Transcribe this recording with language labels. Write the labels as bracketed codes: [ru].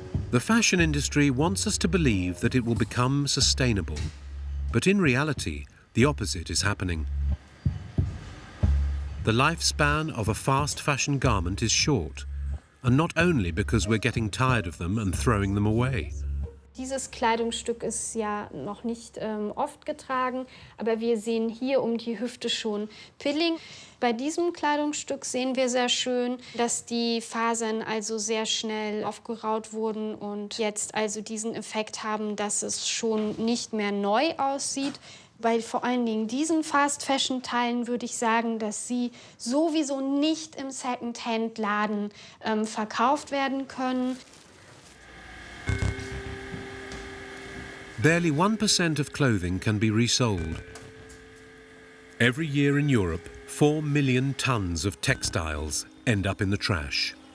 [en] The fashion industry wants us to believe that it will become sustainable, but in reality, the opposite is happening. The lifespan of a fast fashion garment is short, and not only because we're getting tired of them and throwing them away. [de] Dieses Kleidungsstück ist ja noch nicht oft getragen, aber wir sehen hier um die Hüfte schon Pilling. Bei diesem Kleidungsstück sehen wir sehr schön, dass die Fasern also sehr schnell aufgeraut wurden und jetzt also diesen Effekt haben, dass es schon nicht mehr neu aussieht. Bei vor allen Dingen diesen Fast-Fashion-Teilen würde ich sagen, dass sie sowieso nicht im Second-Hand-Laden verkauft werden können. [en] Barely 1% of clothing can be resold. Every year in Europe, 4 million tons of textiles end up in the trash.